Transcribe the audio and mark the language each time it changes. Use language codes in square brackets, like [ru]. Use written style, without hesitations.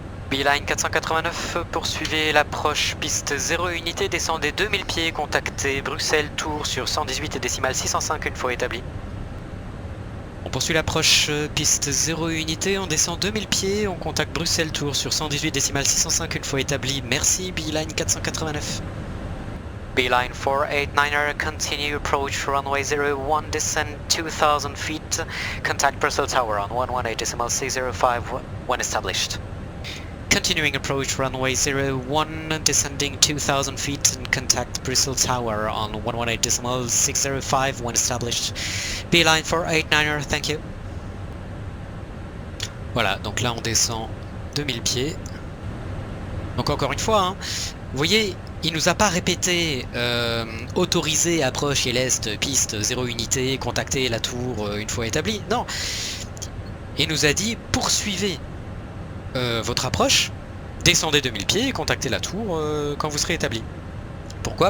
[fr] Beeline 489, poursuivez l'approche piste 0 unité, descendez 2000 pieds, contactez Bruxelles Tours sur 118 décimales 605 une fois établi. On poursuit l'approche piste 0 unité, on descend 2000 pieds, on contacte Bruxelles Tours sur 118 décimales 605 une fois établi. Merci Beeline 489. [en] Beeline 489er, continue approach runway 01, descend 2000 feet, contact Brussels Tower on 118.605 when established. Continuing approach runway 01, descending 2000 feet and contact Brussels Tower on 118.605 when established. Beeline 489er, thank you. [fr] Voilà, donc là on descend 2000 pieds. Donc encore une fois, hein, vous voyez, il nous a pas répété autorisé approche et l'est, piste 0 unité, contacter la tour une fois établie. Non, il nous a dit poursuivez votre approche, descendez 2000 pieds et contactez la tour quand vous serez établi. Pourquoi?